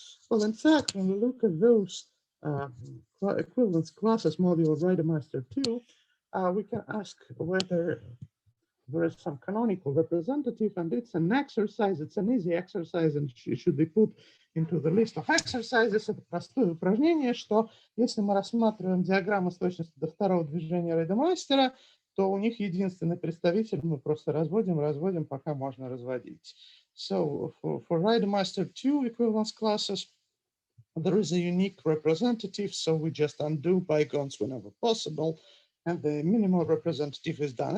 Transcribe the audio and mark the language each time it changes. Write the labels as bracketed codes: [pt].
[en] Well, in fact, when we look at those equivalence classes module of Reidemeister 2, we can ask whether there is some canonical representative, and it's an exercise, it's an easy exercise, and should be put into the list of exercises. [ru] Это простое упражнение, что если мы рассматриваем диаграммы с точностью до второго движения Reidemeister, то у них единственный представитель, мы просто разводим, пока можно разводить. [en] So for Reidemeister 2 equivalence classes, there is a unique representative, so we just undo bygones whenever possible, and the minimal representative is done.